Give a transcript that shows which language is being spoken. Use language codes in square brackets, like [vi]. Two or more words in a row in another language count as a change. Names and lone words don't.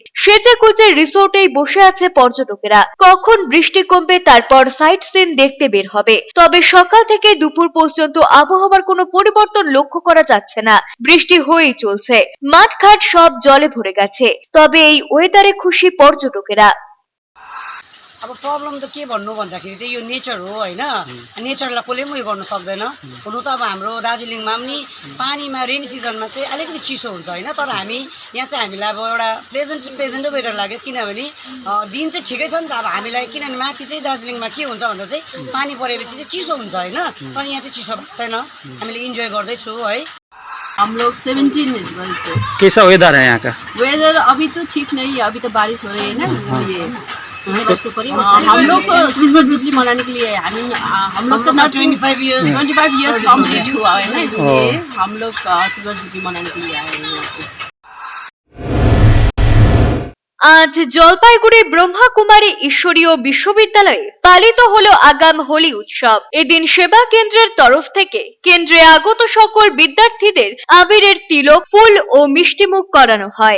[bn] সেজে গুজে রিসোর্টেই বসে আছে পর্যটকেরা। কখন বৃষ্টি কমবে তারপর সাইট সিন দেখতে বের হবে। তবে সকাল থেকে দুপুর পর্যন্ত আবহাওয়ার কোনো পরিবর্তন লক্ষ্য করা যাচ্ছে না। বৃষ্টি হয়েই চলছে, মাঠঘাট সব জলে ভরে গেছে। তবে এই ওয়েদারে খুশি পর্যটকেরা। [ne] अब प्रब्लम त के भन्नु भन्दाखेरि चाहिँ यो नेचर हो होइन। नेचरलाई कसले पनि उयो गर्नु सक्दैन। हुनु त अब हाम्रो दार्जिलिङमा पनि पानीमा रेनी सिजनमा चाहिँ अलिकति चिसो हुन्छ होइन। तर हामी यहाँ चाहिँ हामीलाई अब एउटा प्लेजेन्टै वेदर लाग्यो, किनभने दिन चाहिँ ठिकै छ नि त। अब हामीलाई किनभने माथि चाहिँ दार्जिलिङमा के हुन्छ भन्दा चाहिँ पानी परेपछि चाहिँ चिसो हुन्छ होइन। तर यहाँ चाहिँ चिसो भएको छैन, हामीले इन्जोय गर्दैछु है। [hi] हम लोग 17 से। कैसा वेदर है यहाँ का? वेदर अभी तो ठीक नहीं है, अभी तो बारिश हो रही है ना, इसलिए हम लोग तो [en] silver jubilee [hi] मनाने के लिए हम लोग तो 25 [en] years complete [hi] हुआ है ना, इसलिए हम लोग [en] silver jubilee [hi] मनाने के लिए आए हैं यहाँ पे। [bn] আজ জলপাইগুড়ি ব্রহ্মাকুমারী ঈশ্বরীয় বিশ্ববিদ্যালয়ে পালিত হলো আগাম হোলি উৎসব। এদিন সেবা কেন্দ্রের তরফ থেকে কেন্দ্রে আগত সকল বিদ্যার্থীদের আবিরের তিলক, ফুল ও মিষ্টিমুখ করানো হয়।